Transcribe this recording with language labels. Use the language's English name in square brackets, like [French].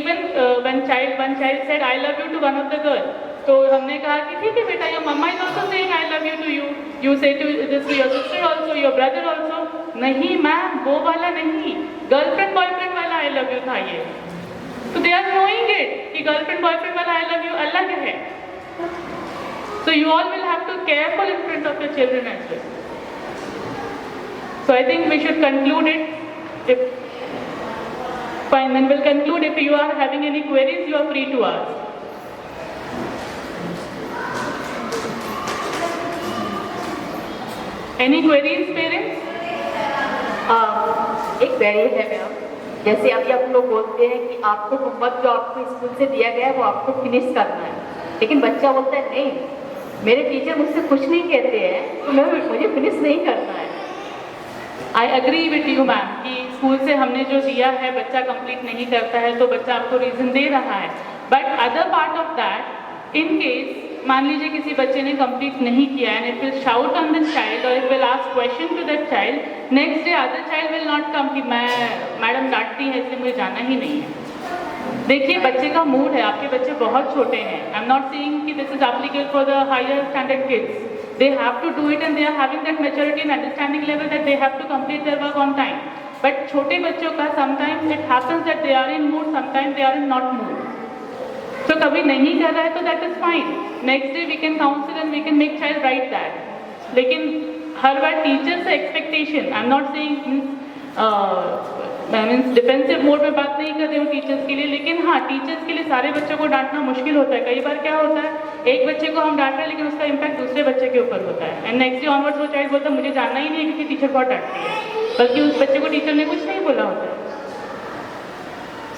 [English] even one child said I love you to one of the girl, [Hindi] तो हमने कहा कि ठीक है बेटा, [English] Your mamma is also saying I love you to you, you say to this to your sister also, your brother also. [Hindi] नहीं ma'am, वो वाला नहीं, गर्लफ्रेंड बॉयफ्रेंड वाला [English] I love you [Hindi] था ये। तो [English] they are knowing it [Hindi] कि गर्लफ्रेंड बॉयफ्रेंड वाला [English] I love you [Hindi] अलग है। [English] So you all will have to careful in front of your children as well. So I think we should conclude it. If fine, then we'll conclude. If you are having any queries, you are free to ask. Any queries, parents? [Hindi] एक query है ma'am, जैसे अभी आप लोग बोलते हैं कि आपको होमवर्क जो आपको स्कूल से दिया गया है वो आपको फिनिश करना है, लेकिन बच्चा बोलता है नहीं, मेरे टीचर मुझसे कुछ नहीं कहते हैं तो मुझे फिनिश नहीं करना है। [English] I agree with you ma'am [Hindi] कि स्कूल से हमने जो दिया है बच्चा कंप्लीट नहीं करता है तो बच्चा आपको रीजन दे रहा है, [English] but other part of that, in case [Hindi] मान लीजिए किसी बच्चे ने कंप्लीट नहीं किया [English] and it will shout on the child [Hindi] और [English] it will ask question to that child, next day other child will not come [Hindi] कि मैं मैडम डांटती है इसलिए मुझे जाना ही नहीं है। देखिए बच्चे का मूड है, आपके बच्चे बहुत छोटे हैं। [English] I am not saying कि this is applicable for the higher standard kids, they have to do it and they are having that maturity and understanding level that they have to complete their work on time. But [Hindi] छोटे बच्चों का [English] sometimes it happens that they are in mood, sometimes they are in not mood. [Hindi] So कभी नहीं कर रहा है तो [English] that is fine. Next day we can counsel and we can make child write that. [Hindi] लेकिन हर बार टीचर से expectation, [English] I am not saying [Hindi] means defensive mode में बात नहीं कर रही हूँ टीचर्स के लिए, लेकिन हाँ टीचर्स के लिए सारे बच्चों को डांटना मुश्किल होता है। कई बार क्या होता है, एक बच्चे को हम डांट रहे हैं लेकिन उसका इम्पैक्ट दूसरे बच्चे के ऊपर होता है [English] and next day onwards [Hindi] वो चाइल्ड बोलता है मुझे जानना ही नहीं है क्योंकि टीचर बहुत डांटती है, बल्कि उस बच्चे को टीचर ने कुछ नहीं बोला होता है।